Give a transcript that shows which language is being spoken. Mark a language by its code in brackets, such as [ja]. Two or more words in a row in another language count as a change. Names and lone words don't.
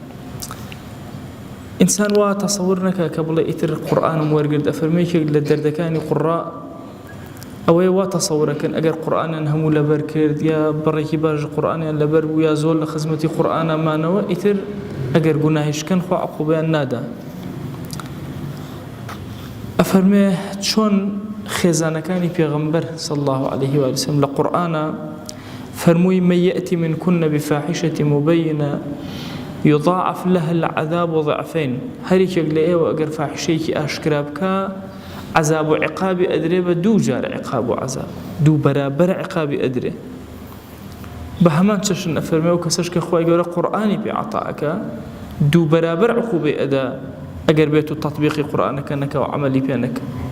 [ckb] ئینسان وا تەسەور نەکا کە بڵێ ئیتر قورئانم وەرگرت ئەفەرمێکێک لە دەردەکانی قوڕا ئەوەی وا تەسەورەکەن ئەگەر قورئانیان هەموو لەبەر کرد یا بڕێکی باش قورئانیان لەبەر بوو یا زۆر لە خزمەتی قورئانەمانەوە ئیتر ئەگەر گوناهیشکەن خوا عەقوبەیان نادا. ئەفەرمێ چۆن خێزانەکانی پێغەمبەر [ar] صلی الله عليه وسلم [ckb] لە قورئانە فەرمووی [ar] من يأتي منكن بفاحشة مبينة يضاعف لها العذاب ضعفين. [ckb] هەرێکێک لە ئێوە ئەگەر فاحشەیەکی ئاشکرا بکە عذاب و عقابی ئەدرێ بە دوو جار عقاب و عذاب دوو بەرابەر عقابی ئەدرێ. بە هەمان چەشن ئەفەرمێ و کەسەش کە خوای گەورە قورئانی پێ عەتاءەکە دوو بەرابەر عقوبەی ئەدا ئەگەر بێت و تەطبیقی قورئانەکە نەکا و عەمەلی پێ نەکە.